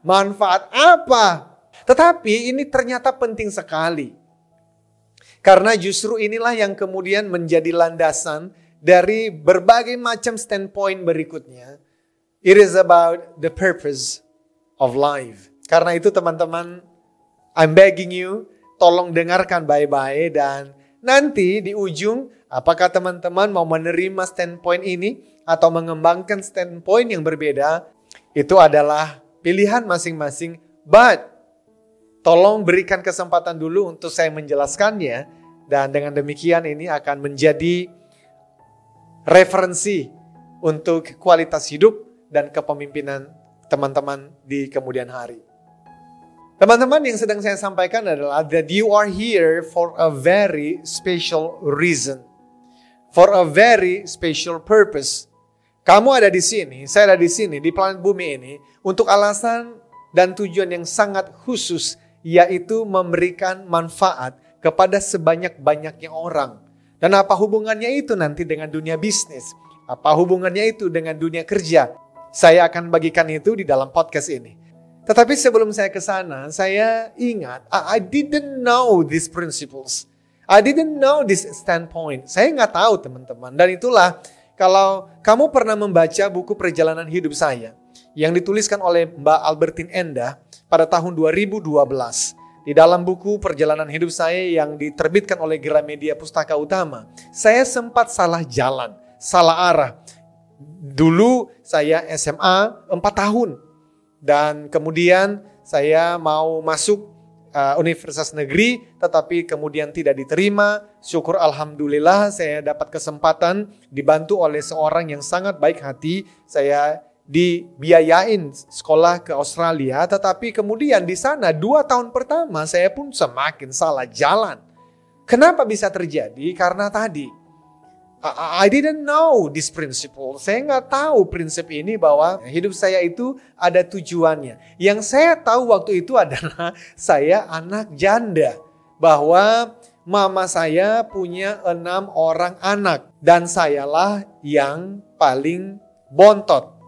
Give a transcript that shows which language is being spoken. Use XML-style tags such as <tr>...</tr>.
<id>Manfaat apa? Tetapi ini ternyata penting sekali. Karena justru inilah yang kemudian menjadi landasan dari berbagai macam standpoint berikutnya.</id> <en>It is about the purpose of life.</en> <id>Karena itu teman-teman,</id> <en>I'm begging you,</en> <id>tolong dengarkan baik-baik, dan nanti di ujung, apakah teman-teman mau menerima standpoint ini atau mengembangkan standpoint yang berbeda, itu adalah pilihan masing-masing. But tolong berikan kesempatan dulu untuk saya menjelaskannya, dan dengan demikian ini akan menjadi referensi untuk kualitas hidup dan kepemimpinan teman-teman di kemudian hari. Teman-teman, yang sedang saya sampaikan adalah</id> <en>that you are here for a very special reason. For a very special purpose.</en> <id>Kamu ada di sini, saya ada di sini, di planet bumi ini, untuk alasan dan tujuan yang sangat khusus, yaitu memberikan manfaat kepada sebanyak-banyaknya orang. Dan apa hubungannya itu nanti dengan dunia bisnis? Apa hubungannya itu dengan dunia kerja? Saya akan bagikan itu di dalam podcast ini. Tetapi sebelum saya ke sana, saya ingat,</id> <en>I didn't know these principles. I didn't know this standpoint.</en> <id>Saya nggak tahu, teman-teman. Dan itulah, kalau kamu pernah membaca buku perjalanan hidup saya, yang dituliskan oleh Mbak Albertine Endah pada tahun 2012. di dalam buku perjalanan hidup saya yang diterbitkan oleh Gramedia Pustaka Utama, saya sempat salah jalan, salah arah. Dulu saya SMA 4 tahun dan kemudian saya mau masuk universitas negeri, tetapi kemudian tidak diterima. Syukur alhamdulillah saya dapat kesempatan dibantu oleh seorang yang sangat baik hati. Saya dibiayain sekolah ke Australia, tetapi kemudian di sana 2 tahun pertama saya pun semakin salah jalan. Kenapa bisa terjadi? Karena tadi</id> <en>I didn't know this principle.</en> <id>Saya nggak tahu prinsip ini bahwa hidup saya itu ada tujuannya. Yang saya tahu waktu itu adalah saya anak janda, bahwa mama saya punya 6 orang anak dan sayalah yang paling bontot.</id>